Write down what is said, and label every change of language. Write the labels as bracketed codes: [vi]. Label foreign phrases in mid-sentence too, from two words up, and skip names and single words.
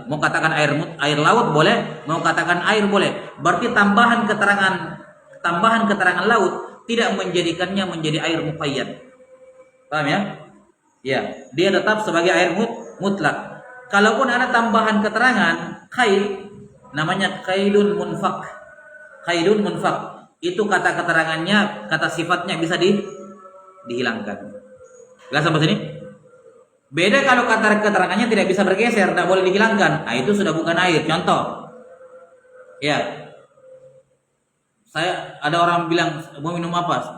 [id] Mau katakan air laut boleh, mau katakan air boleh. Berarti tambahan keterangan laut tidak menjadikannya menjadi air muqayyad. Paham ya? Ya, dia tetap sebagai air mutlak. Kalaupun ada tambahan keterangan qaid, namanya [ar] قيد منفك. قيد منفك. [id] Itu kata keterangannya, kata sifatnya bisa dihilangkan. Jelas sampai sini? Beda kalau kata keterangannya tidak bisa bergeser, tidak boleh dihilangkan. Nah, itu sudah bukan air. Contoh. Ya. Ada orang bilang mau minum apa?